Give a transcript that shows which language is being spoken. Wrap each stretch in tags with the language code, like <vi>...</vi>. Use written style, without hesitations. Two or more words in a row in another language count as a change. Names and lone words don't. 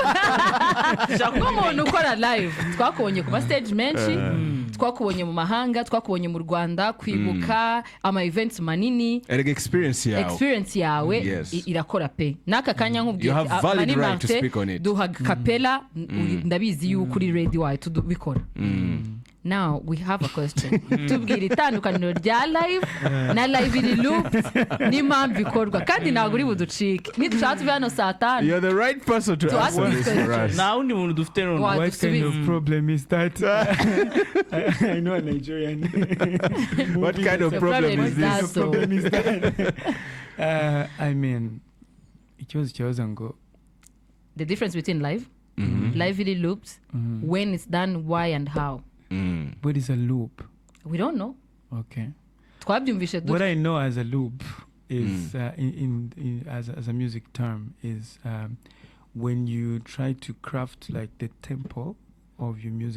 <rw>Nk'umuntu ukora live twakubonye ku ma stage menshi, twakubonye mu mahanga, twakubonye mu Rwanda, kwibuka ama events manini. Experience yawe irakora pe. Naka kanya nkubwiye Mani Martin duha kapela ndabizi yuko uri ready wayo tubikora.</rw> <en>Now we have a question.</en> <rw>Tubwira itandukaniro rya live na live iri looped n'impamvu ikorwa kandi ntabwo uri buducike. Nidushaka tuve hano saa 5.</rw> <en>You're the right person to ask this for us.</en> <rw>Nta wundi muntu dufite none.</rw> <en>What kind of problem is that? I know a Nigerian. What kind of problem is this? Problem is that? I mean,</en> <rw>ikibazo ngo</rw> <en>the difference between live, live iri looped, when it's done, why and how. What is a loop? We don't know. Okay. What I know as a loop is as a music term is when you try to craft like the tempo of your music.</en>